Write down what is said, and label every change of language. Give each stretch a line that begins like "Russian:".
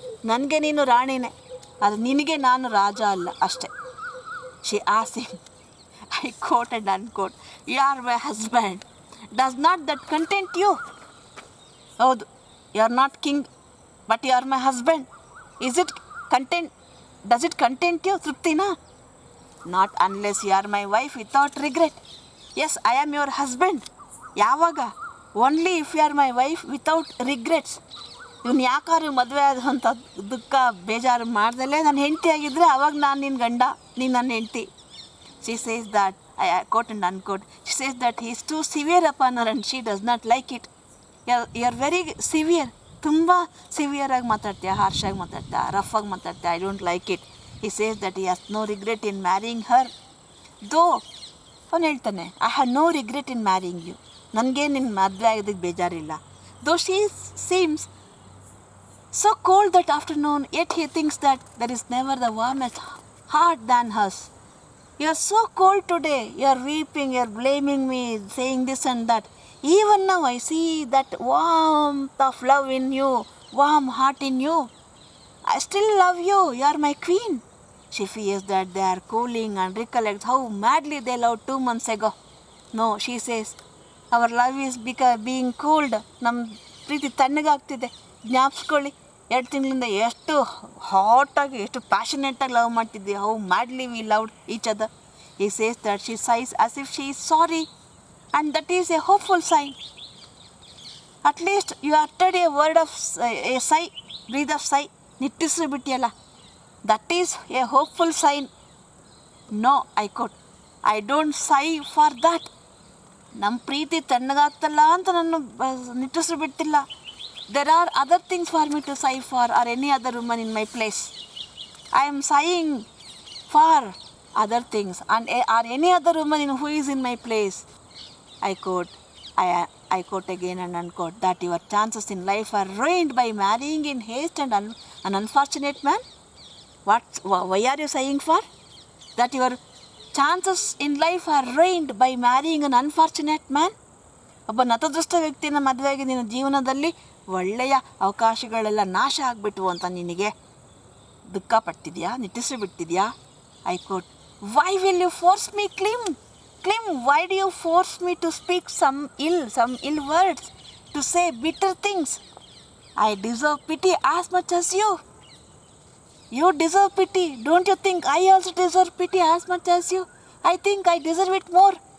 Kannada: ನನಗೆ ನೀನು ರಾಣಿನೇ, ಅದು ನಿನಗೆ ನಾನು ರಾಜ ಅಲ್ಲ ಅಷ್ಟೆ.
English: She asked him, I quote and unquote, you are my husband. Does not that content you? ಹೌದು, you are not king, but you are my husband. Is it content? Does it content you? ತೃಪ್ತಿನಾ? Not unless you are my wife without regret. Yes, I am your husband. ಯಾವಾಗ? Only if you are my wife without regrets.
Kannada: ಇವನು ಯಾಕಾರು ಮದುವೆ ಆದಂಥ ದುಃಖ ಬೇಜಾರು ಮಾಡ್ದಲೇ ನಾನು ಹೆಂಡತಿ ಆಗಿದ್ದರೆ ಅವಾಗ ನಾನು ನಿನ್ನ ಗಂಡ, ನೀನು ನನ್ನ ಹೆಂಡತಿ.
English: She says that, I quote and unquote, she says that he is too severe upon her and she does not like it. You are very severe.
Kannada: ತುಂಬ ಸಿವಿಯರಾಗಿ ಮಾತಾಡ್ತೀಯ, ಹಾರ್ಷಾಗಿ ಮಾತಾಡ್ತೀಯ, ರಫಾಗಿ ಮಾತಾಡ್ತೀಯ.
English: I don't like it. He says that he has no regret in marrying her. Though
Kannada: ಅವನು ಹೇಳ್ತಾನೆ,
English: I have no regret in marrying you.
Kannada: ನನಗೆ ನಿನ್ನ ಮದುವೆ ಆಗೋದಕ್ಕೆ ಬೇಜಾರಿಲ್ಲ.
English: Though she seems so cold that afternoon, yet he thinks that there is never the warmest heart than hers. You are so cold today. You are weeping, you are blaming me, saying this and that. Even now I see that warmth of love in you, warm heart in you. I still love you. You are my queen. She fears that they are cooling and recollects how madly they loved 2 months ago. No, she says, our love is being cooled.
Kannada: ನಮ್ಮ ಪ್ರೀತಿ ತಣ್ಣಗಾಗ್ತಿದೆ. ಜ್ಞಾಪಿಸ್ಕೊಳ್ಳಿ, 2 ತಿಂಗಳಿಂದ ಎಷ್ಟು ಹಾಟಾಗಿ, ಎಷ್ಟು ಪ್ಯಾಷನೇಟಾಗಿ love ಮಾಡ್ತಿದ್ದೆ.
English: How madly we loved each other. He says that she sighs as if she is sorry, and that is a hopeful sign. At least you uttered a word of a sigh, breathe of sigh.
Kannada: ನಿಟ್ಟಿಸ್ರು ಬಿಟ್ಟಿಯಲ್ಲ,
English: that is a hopeful sign. No, I quote, I don't sigh for that.
Kannada: ನಮ್ಮ ಪ್ರೀತಿ ತಣ್ಣಗಾಗ್ತಲ್ಲ ಅಂತ ನಾನು ನಿಟ್ಟಿಸ್ರು ಬಿಟ್ಟಿಲ್ಲ.
English: There are other things for me to sigh for, or any other woman in my place. I am sighing for other things, and or any other woman who is in my place. I quote again and unquote, that your chances in life are ruined by marrying in haste and an unfortunate man. Why are you sighing for? That your chances in life are ruined by marrying an unfortunate man.
Kannada: ಒಬ್ಬ ನತದೃಷ್ಟ ವ್ಯಕ್ತಿನ ಮದುವೆಯಾಗಿ ನಿನ್ನ ಜೀವನದಲ್ಲಿ ಒಳ್ಳೆಯ ಅವಕಾಶಗಳೆಲ್ಲ ನಾಶ ಆಗಿಬಿಟ್ವು ಅಂತ ನಿನಗೆ ದುಃಖ ಪಡ್ತಿದ್ಯಾ, ನಿಟ್ಟಿಸಿ ಬಿಡ್ತಿದ್ಯಾ?
English: I quote, why will you force me ಕ್ಲಿಮ್? Why do you force me to speak some ill words, to say bitter things? I deserve pity as much as you. You deserve pity. Don't you think I also deserve pity as much as you? I think I deserve it more.